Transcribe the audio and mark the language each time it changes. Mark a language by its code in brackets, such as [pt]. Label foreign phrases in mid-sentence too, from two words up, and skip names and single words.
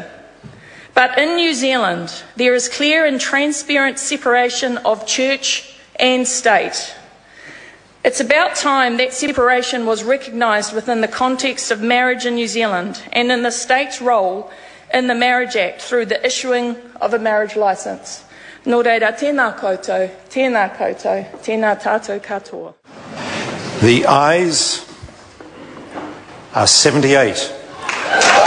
[en] But in New Zealand, there is clear and transparent separation of church and state. It's about time that separation was recognised within the context of marriage in New Zealand and in the state's role in the Marriage Act through the issuing of a marriage licence. [mi] Nō reira, tēnā koutou, tēnā tātou katoa. [en] The ayes are 78.